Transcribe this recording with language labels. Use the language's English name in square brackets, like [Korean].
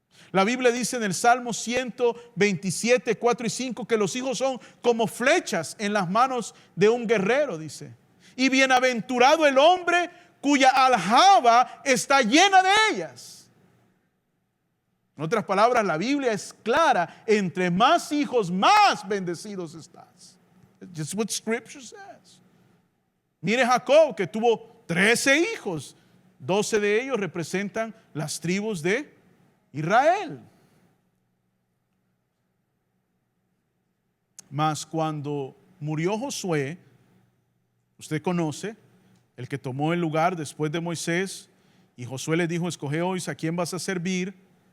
[Spanish] La Biblia dice en el Salmo 127, 4 y 5 que los hijos son como flechas en las manos de un guerrero, dice. Y bienaventurado el hombre cuya aljaba está llena de ellas. En otras palabras, la Biblia es clara: entre más hijos, más bendecidos estás. [English] That's what Scripture says. [Spanish] Mire Jacob, que tuvo 13 hijos. 12 de ellos representan las tribus de Israel. Mas cuando murió Josué, usted conoce, el que tomó el lugar después de Moisés, y Josué le dijo: escoge hoy a quién vas a servir.